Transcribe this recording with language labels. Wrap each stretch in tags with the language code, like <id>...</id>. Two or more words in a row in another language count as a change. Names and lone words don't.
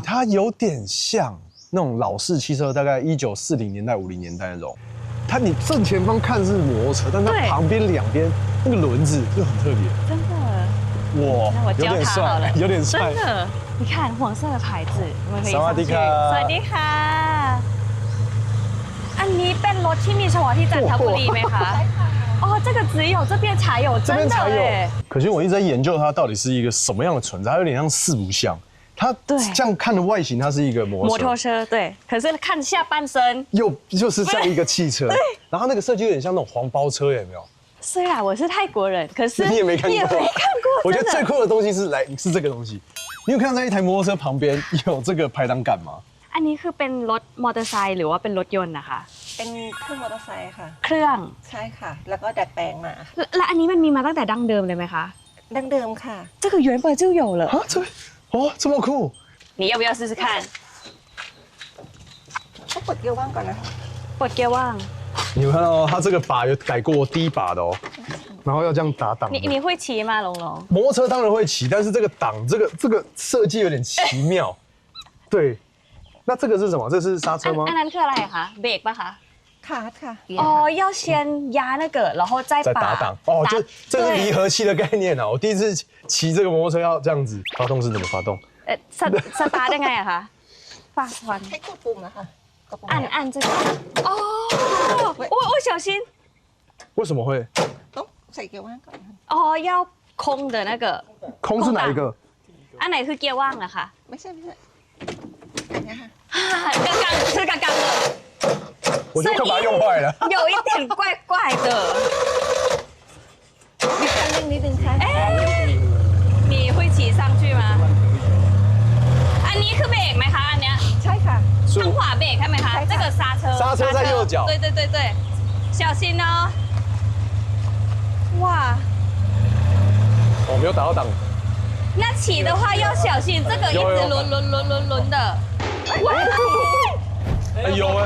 <zh>对，它有点像那种老式汽车，大概1940年代、50年代那种。你正前方看是摩托车，但它旁边2边那个轮子就很特别。真的。哇，那我教他好了，有点帅。真的，你看黄色的牌子，我们可以</zh> <th>สวัสดีค่ะ สวัสดีค่ะอันนี้เป็นรถที่มีเฉพาะที่จันทบุรีไหมคะ</th> <zh>哦，这个只有这边才有，这边才有耶。可是我一直在研究它到底是一个什么样的存在，它有点像4不像。它这样看的外形，它是一个摩托车，对。可是看下半身，就是像一个汽车。然后那个设计有点像那种黄包车，有没有？虽然我是泰国人，可是你也没看过。我觉得最真的酷的东西是这个东西。你有看到在一台摩托车旁边有这个排挡杆吗？</zh> <th>อันนี้คือเป็นรถมอเตอร์ไซค์หรือว่าเป็นรถยนต์นะคะ เป็นเครื่องมอเตอร์ไซค์ค่ะ เครื่อง ใช่ค่ะ แล้วก็ดัดแปลงมา และอันนี้มันมีมาตั้งแต่ดั้งเดิมเลยไหมคะ ดั้งเดิมค่ะ</th> <zh>这个原本就有了啊，这么酷！你要不要试试看</zh> <th>ต้องกดเกียร์ว่างก่อนนะ กดเกียร์ว่าง</th> <zh>你有看到它这个把有改过第一把的哦，然后要这样打档。你会骑吗，龙龙？摩托车当然会骑，但是这个档这个设计有点奇妙。对， 那这个是什么？这是刹车吗？</zh> <th>อันนั้นคืออะไรคะเบรกปะคะ ขาดค่ะ</th> <zh>哦，要先压那个，然后再把在打档哦，这是离合器的概念啊！我第一次骑这个摩托车要这样子，发动是怎么发动？</zh> <th>สตาร์ทยังไงอะคะฝากก่อน ให้กดปุ่มนะคะกดปุ่ม</th> <zh>อัน这个哦，我小心为什么会？</zh> <th>ต้องใส่เกียร์ว่างก่อนค่ะ</th> <zh>哦，要空的那个空是哪一个？</zh> <th>อันไหนคือเกียร์ว่างอะคะ ไม่ใช่อันนี้ค่ะ</th> <zh>刚刚的我就快把它用坏了。有一点怪怪的</zh> <th>มีคันเร่งนิดนึงค่ะ</th> <zh>哎你会骑上去吗</zh> <th>อันนี้คือเบรกไหมคะอันเนี้ย ใช่ค่ะ ข้างขวาเบรกใช่ไหมคะ ใช่ค่ะ</th> <zh>这个刹车刹车在右脚对对对对小心哦哇我没有打到档。那骑的话要小心，这个一直轮的。哎有哎，</zh>